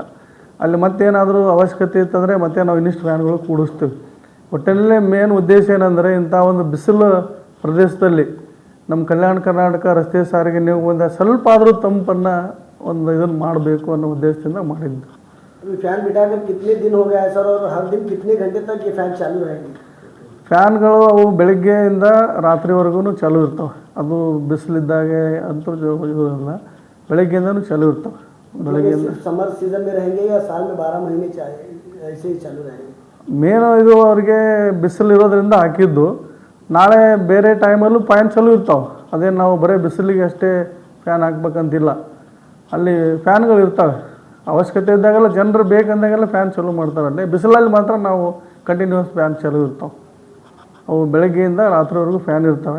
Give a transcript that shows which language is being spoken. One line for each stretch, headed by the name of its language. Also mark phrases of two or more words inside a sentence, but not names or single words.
Kannada: ಅಲ್ಲಿ ಮತ್ತೇನಾದರೂ ಅವಶ್ಯಕತೆ ಇತ್ತಂದರೆ ಮತ್ತೆ ನಾವು ಇನ್ನಿಷ್ಟು ಫ್ಯಾನ್ಗಳು ಕೂಡಿಸ್ತೀವಿ. ಒಟ್ಟಿನಲ್ಲೇ ಮೇನ್ ಉದ್ದೇಶ ಏನಂದರೆ, ಇಂಥ ಒಂದು ಬಿಸಿಲು ಪ್ರದೇಶದಲ್ಲಿ ನಮ್ಮ ಕಲ್ಯಾಣ ಕರ್ನಾಟಕ ರಸ್ತೆ ಸಾರಿಗೆ ನಿಗಮದಿಂದ ಸ್ವಲ್ಪ ಆದರೂ ತಂಪನ್ನು ಒಂದು ಇದನ್ನು ಮಾಡಬೇಕು ಅನ್ನೋ ಉದ್ದೇಶದಿಂದ ಮಾಡಿದ್ದು. ಫ್ಯಾನ್ ಬಿಟ್ಟಾಗ
Hindi: कितने दिन हो गया है सर और हर दिन कितने घंटे तक ये ಫ್ಯಾನ್ ಚಾಲೂ रहेगी?
Kannada: ಫ್ಯಾನ್ಗಳು ಅವು ಬೆಳಗ್ಗೆಯಿಂದ ರಾತ್ರಿವರೆಗೂ ಚಾಲೂ ಇರ್ತವೆ. ಅದು ಬಿಸಿಲಿದ್ದಾಗೆ ಅಂತೂ ಇರೋಲ್ಲ, ಬೆಳಗ್ಗೆಯಿಂದನೂ ಚಾಲೂ ಇರ್ತವೆ. ಬೆಳಗ್ಗೆಯಿಂದ
Hindi: समर सीजन में रहेंगे या साल में 12 महीने ऐसे ही चालू रहेंगे?
Kannada: ಮೇನ್ ಇದು ಅವ್ರಿಗೆ ಬಿಸಿಲು ಇರೋದ್ರಿಂದ ಹಾಕಿದ್ದು. ನಾಳೆ ಬೇರೆ ಟೈಮಲ್ಲೂ ಫ್ಯಾನ್ ಚಾಲೂ ಇರ್ತಾವೆ. ಅದೇನು ನಾವು ಬರೀ ಬಿಸಿಲಿಗೆ ಅಷ್ಟೇ ಫ್ಯಾನ್ ಹಾಕ್ಬೇಕಂತಿಲ್ಲ, ಅಲ್ಲಿ ಫ್ಯಾನ್ಗಳು ಇರ್ತವೆ. ಅವಶ್ಯಕತೆ ಇದ್ದಾಗೆಲ್ಲ ಜನರು ಬೇಕಂದಾಗೆಲ್ಲ ಫ್ಯಾನ್ ಚಾಲೂ ಮಾಡ್ತಾರಲ್ಲೇ. ಬಿಸಿಲಲ್ಲಿ ಮಾತ್ರ ನಾವು
English: continuous fan
Kannada: ಚಾಲೂ ಇರ್ತಾವೆ. ಅವು ಬೆಳಗ್ಗೆಯಿಂದ ರಾತ್ರಿವರೆಗೂ ಫ್ಯಾನ್ ಇರ್ತವೆ.